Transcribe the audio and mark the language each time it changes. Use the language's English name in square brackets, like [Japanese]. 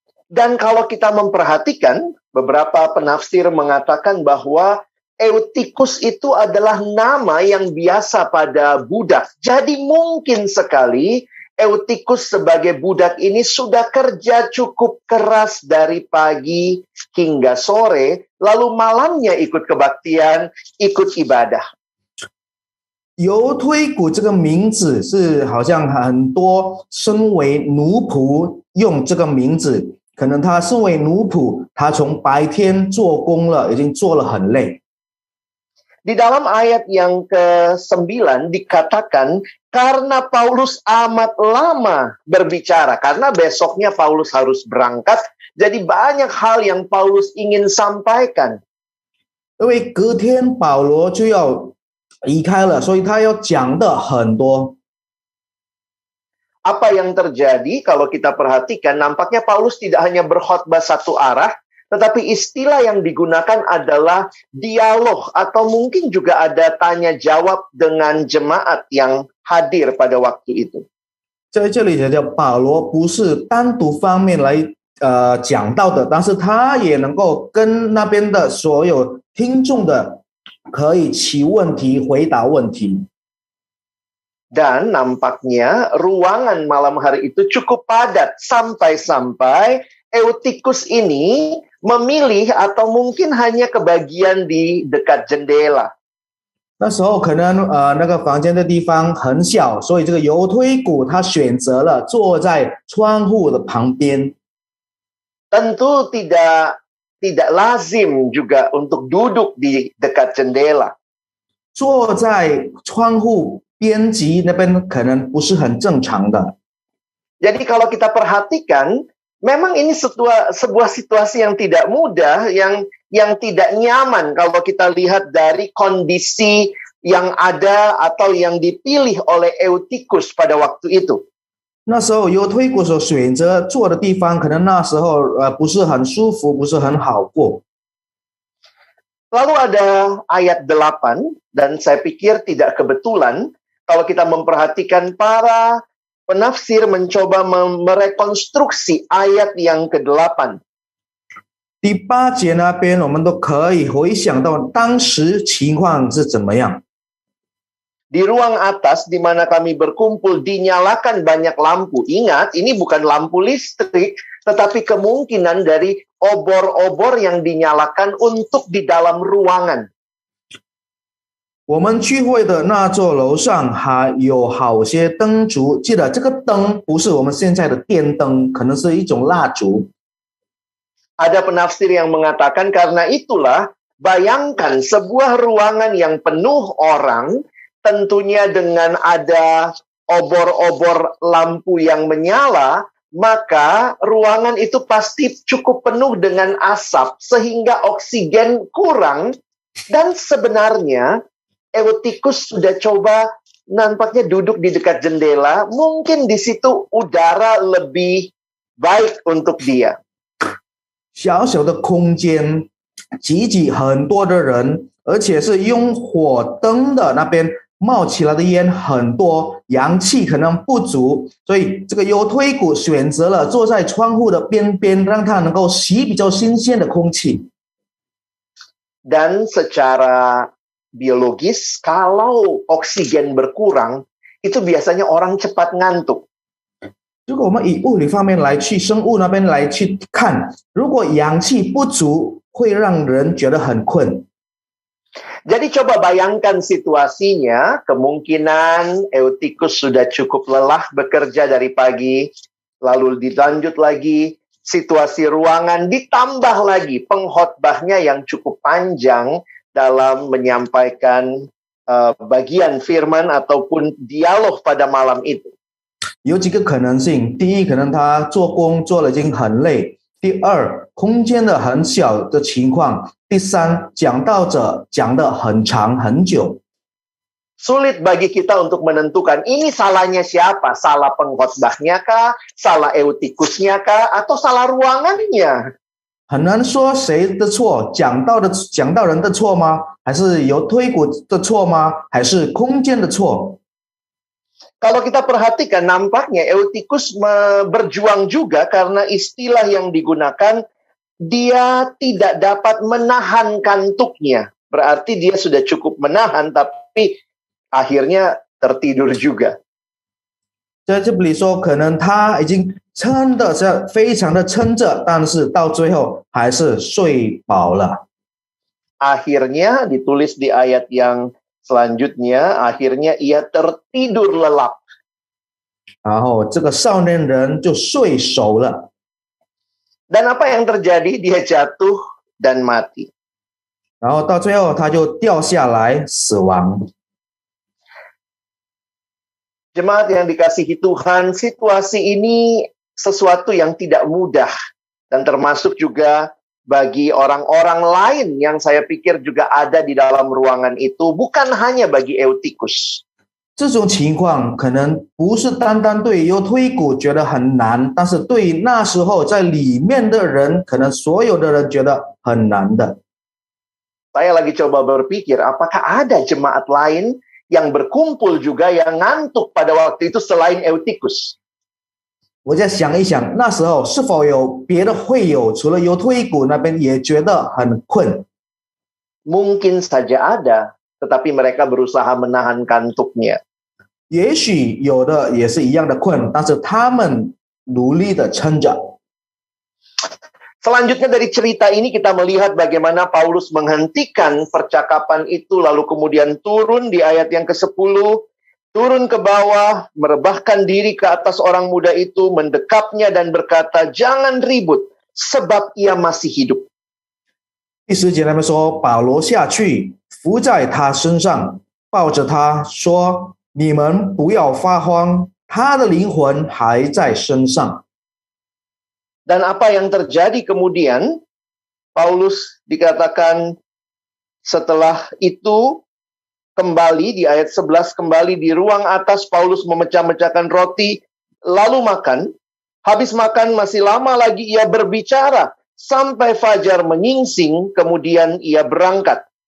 [Indonesian] Dan kalau kita memperhatikan, beberapa penafsir mengatakan bahwa Eutikus itu adalah nama yang biasa pada budak. Jadi mungkin sekali Eutikus sebagai budak ini sudah kerja cukup keras dari pagi hingga sore, lalu malamnya ikut kebaktian, ikut ibadah. [Chinese] 犹推古这个名字是好像很多身为奴仆用这个名字，可能他身为奴仆，他从白天做工了，已经做了很累。 [Indonesian] Di dalam ayat yang ke-9 dikatakan, karena Paulus amat lama berbicara, karena besoknya Paulus harus berangkat, jadi banyak hal yang Paulus ingin sampaikan. [Chinese] 因为隔天保罗就要离开了，所以他要讲的很多。 [Indonesian] Apa yang terjadi kalau kita perhatikan, nampaknya Paulus tidak hanya berkhotbah satu arah, tetapi istilah yang digunakan adalah dialog atau mungkin juga ada tanya jawab dengan jemaat yang hadir pada waktu itu. [Chinese] 在这里讲保罗不是单独方面来讲到的，但是他也能够跟那边的所有听众的可以提问题、回答问题。 [Indonesian] Dan nampaknya ruangan malam hari itu cukup padat sampai-sampai Eutikus ini memilih atau mungkin hanya kebagian di dekat jendela. [Chinese] 那时候可能那个房间的地方很小，所以这个犹推古他选择了坐在窗户的旁边。 [Indonesian] Tentu tidak lazim juga untuk duduk di dekat jendela. [Chinese] 坐在窗户边极那边可能不是很正常的。 [Indonesian] Jadi kalau kita perhatikan, memang ini sebuah situasi yang tidak mudah, yang tidak nyaman kalau kita lihat dari kondisi yang ada atau yang dipilih oleh Eutikus pada waktu itu. [Chinese] 那时候犹推古所选择坐的地方，可能那时候不是很舒服，不是很好过。 [Indonesian] Lalu ada ayat 8, dan saya pikir tidak kebetulan kalau kita memperhatikan para penafsir mencoba merekonstruksi ayat yang ke-8. [Chinese] 第8节那边，我们都可以回想到当时情况是怎么样。 [Indonesian] Di ruang atas di mana kami berkumpul dinyalakan banyak lampu. Ingat, ini bukan lampu listrik, tetapi kemungkinan dari obor-obor yang dinyalakan untuk di dalam ruangan. [Chinese] 我们聚会的那座楼上还有好些灯烛，记得这个灯不是我们现在的电灯，可能是一种蜡烛。 [Indonesian] Ada penafsir yang mengatakan karena itulah bayangkan sebuah ruangan yang penuh orang, tentunya dengan ada obor-obor lampu yang menyala, maka ruangan itu pasti cukup penuh dengan asap sehingga oksigen kurang. Dan sebenarnya Eutikus sudah coba nampaknya duduk di dekat jendela, mungkin di situ udara lebih baik untuk dia. [Chinese] 小小的空间，挤挤很多的人，而且是用火灯的那边冒起来的烟很多，阳气可能不足，所以这个犹推古选择了坐在窗户的边边，让他能够吸比较新鲜的空气。 [Indonesian] Dan secara biologis, kalau oksigen berkurang, itu biasanya orang cepat ngantuk. [Chinese] 如果我们以物理方面来去生物那边来去看，如果氧气不足，会让人觉得很困。 [Indonesian] Jadi coba bayangkan situasinya, kemungkinan Eutikus sudah cukup lelah bekerja dari pagi, lalu dilanjut lagi situasi ruangan, ditambah lagi pengkhotbahnya yang cukup panjang dalam menyampaikan bagian firman ataupun dialog pada malam itu. [Chinese] 有几个可能性，第一，可能他做工做了已经很累；第二，空间的很小的情况；第三，讲道者讲得很长很久。 [Indonesian] Sulit bagi kita untuk menentukan ini salahnya siapa, salah pengkhotbahnya kah, salah Eutikusnya kah, atau salah ruangannya. [Chinese] 很难说谁的错，讲道人的错吗？还是犹推古的错吗？还是空间的错？ [Indonesian] Kalau kita perhatikan, nampaknya Eutikus berjuang juga karena istilah yang digunakan, dia tidak dapat menahan kantuknya. Berarti dia sudah cukup menahan, tapi akhirnya tertidur juga. [Chinese] 在这里说，可能他已经撑的是非常的撑着，但是到最后还是睡饱了。 [Indonesian] Akhirnya ditulis di ayat yang selanjutnya, akhirnya ia tertidur lelap. [Chinese] 然后这个少年人就睡熟了。 [Indonesian] Dan apa yang terjadi? Dia jatuh dan mati. [Chinese] 然后到最后他就掉下来死亡。 [Indonesian] Jemaat yang dikasihi Tuhan, situasi ini sesuatu yang tidak mudah. Dan termasuk juga bagi orang-orang lain yang saya pikir juga ada di dalam ruangan itu, bukan hanya bagi Eutikus. [Chinese] 这种情况可能不是单单对犹推古觉得很难，但是对那时候在里面的人，可能所有的人觉得很难的。 [Indonesian] Saya lagi coba berpikir, apakah ada jemaat lain yang berkumpul juga yang ngantuk pada waktu itu selain Eutikus? [Chinese] 我再想一想，那时候是否有别的会友，除了犹推古那边也觉得很困？ [Indonesian] Mungkin saja ada, tetapi mereka berusaha menahan kantuknya. [Chinese] 也许有的也是一样的困，但是他们努力的撑着。 [Indonesian] Selanjutnya dari cerita ini kita melihat bagaimana Paulus menghentikan percakapan itu, lalu kemudian turun di ayat yang ke-10, turun ke bawah, merebahkan diri ke atas orang muda itu, mendekapnya dan berkata, "Jangan ribut, sebab ia masih hidup." [Chinese] 第10节那边说，保罗下去，伏在他身上，抱着他说：“你们不要发慌，他的灵魂还在身上。” [Indonesian] Dan apa yang terjadi kemudian? Paulus dikatakan setelah itu kembali di ayat 11, kembali di ruang atas, Paulus memecah-mecahkan roti, lalu makan. Habis makan masih lama lagi ia berbicara, sampai fajar menyingsing, kemudian ia berangkat.